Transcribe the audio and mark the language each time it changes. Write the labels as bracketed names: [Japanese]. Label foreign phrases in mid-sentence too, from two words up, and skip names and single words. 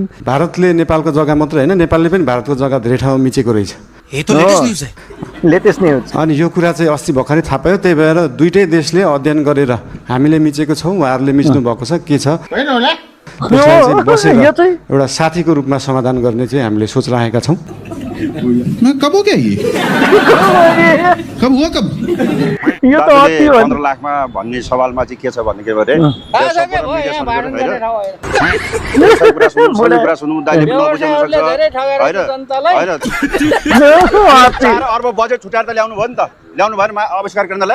[Nepali] भारतले नेपालको जग्गा मात्र होइन, नेपालले पनि भारतको जग्गा धेरै ठाउँमा मिचेको रहेछ। [English] latest news. [Nepali] अनि यो कुरा चाहिँ अस्ति भर्खरै थाहा पायो, त्यही भएर दुइटै देशले अध्ययन गरेर हामीले मिचेको छौँ, उहाँहरूले मिच्नु भएको छ, के छ बसेर एउटा साथीको रूपमा समाधान गर्ने चाहिँ हामीले सोच राखेका छौँ। [Hindi] कब हो क्या कब हुआ कब? [Nepali] यो त 15 लाखमा भन्ने सवालमा चाहिँ के छ भन्ने के भरे अर्ब बजेट छुट्याएर त ल्याउनु भयो नि त, ल्याउनु भएन आविष्कार केन्द्रलाई।